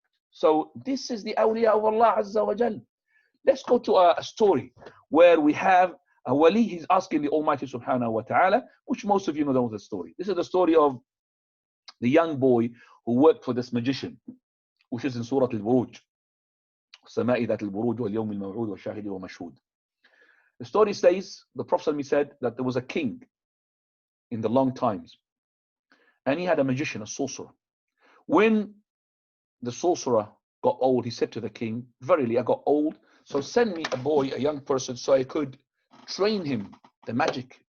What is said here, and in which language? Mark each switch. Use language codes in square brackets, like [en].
[en] So this is the awliya of Allah Azza wa Jalla. Let's go to a story where we have a wali, he's asking the Almighty subhanahu wa ta'ala, which most of you know the story. This is the story of the young boy who worked for this magician, which is in Surah Al-Buruj. [ar] السماء ذات البروج واليوم الموعود والشاهد ومشهود. [en] The story says, the Prophet said that there was a king in the long times, and he had a magician, a sorcerer. When the sorcerer got old, he said to the king, verily I got old, so send me a boy, a young person, so I could train him the magic.